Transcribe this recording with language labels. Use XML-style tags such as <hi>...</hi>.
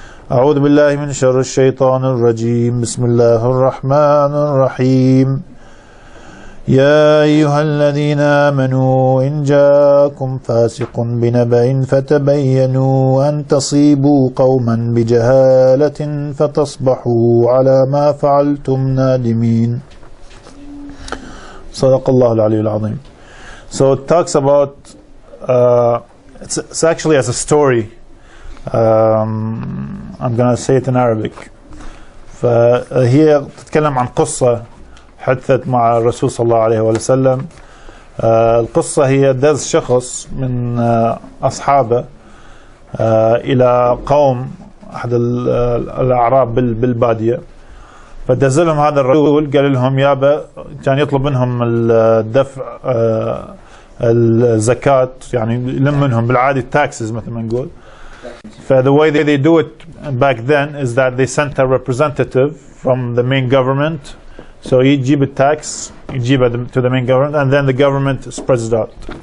<ar>أعوذ بالله من شر الشيطان الرجيم بسم الله الرحمن الرحيم يا أيها الذين آمنوا إن جاءكم فاسق بنبأ فتبينوا أن تصيبوا قوما بجهالة فتصبحوا على ما فعلتم نادمين. صدق الله العلي العظيم.</ar> <en>So it talks about it's actually as a story. I'm going to say it in Arabic.</en> <ar>فهي تتكلم عن قصة حدثت مع الرسول صلى الله عليه وسلم. القصة هي دز شخص من أصحابه إلى قوم أحد الأعراب بالبادية، فدز لهم هذا الرسول قال لهم يابا، كان يطلب منهم الدفع الزكاة، يعني يلم منهم بالعادي التاكسز مثل ما نقول.</ar> <en>The way they do it back then is that they sent a representative from the main government. So</en> <ar>يجيب التاكس يجيبها</ar> <en>to the main government, and then the government spreads it out.</en>